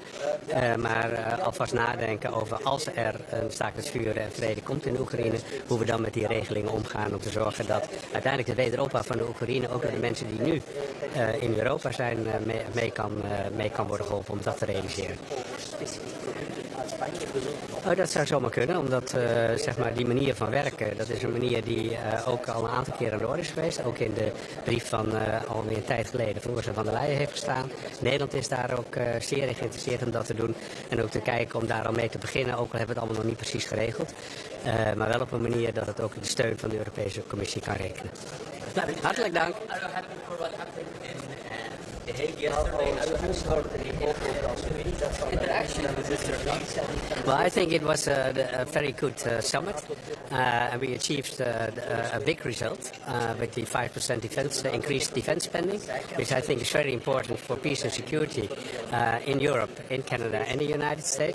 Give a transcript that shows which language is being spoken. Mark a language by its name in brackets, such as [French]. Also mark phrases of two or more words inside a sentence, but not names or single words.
[Dutch] Maar alvast nadenken over als er een staakt het vuren en vrede komt in de Oekraïne, hoe we dan met die regelingen omgaan om te zorgen dat uiteindelijk de wederopbouw van de Oekraïne ook door de mensen die nu in Europa zijn mee kan worden geholpen om dat te realiseren. Oh, dat zou zomaar kunnen, omdat zeg maar die manier van werken, dat is een manier die ook al een aantal keer aan de orde is geweest. Ook in de brief van alweer een tijd geleden van Ursula von der Leyen heeft gestaan. Nederland is daar ook zeer in geïnteresseerd om dat te doen. En ook te kijken om daar al mee te beginnen, ook al hebben we het allemaal nog niet precies geregeld. Maar wel op een manier dat het ook de steun van de Europese Commissie kan rekenen. Nou, hartelijk dank. [English] Well, I think it was a very good summit, and we achieved a big result with the 5% increased defense spending, which I think is very important for peace and security in Europe, in Canada, and the United States.